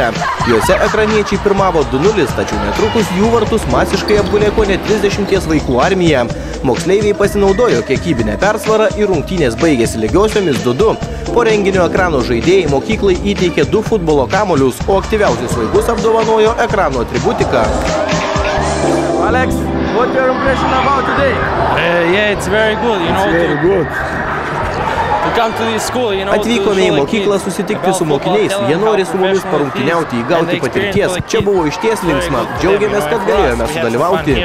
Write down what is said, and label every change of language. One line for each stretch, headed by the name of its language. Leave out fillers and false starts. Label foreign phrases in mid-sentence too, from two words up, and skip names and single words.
Lithuanian: Juose ekraniečiai pirmavo 2-0, tačiau netrukus jų vartus masiškai apgulė kone 30 vaikų armija. Moksleiviai pasinaudojo kiekybinę persvarą ir rungtynės baigėsi lygiosiomis 2-2. Po renginio ekrano žaidėjai mokyklai įteikė 2 futbolo kamuolius, o aktyviausius vaikus apdovanojo ekrano atributiką.
English: Alex, what your impression about today? Yeah, it's very good, you know. It's very good. To come to this school, you know.
Lithuanian: Atvykome į mokyklą susitikti su mokiniais, jie nori su mumis parungtyniauti, įgauti patirties. Čia buvo išties linksma, džiaugiamės, kad galėjome sudalyvauti.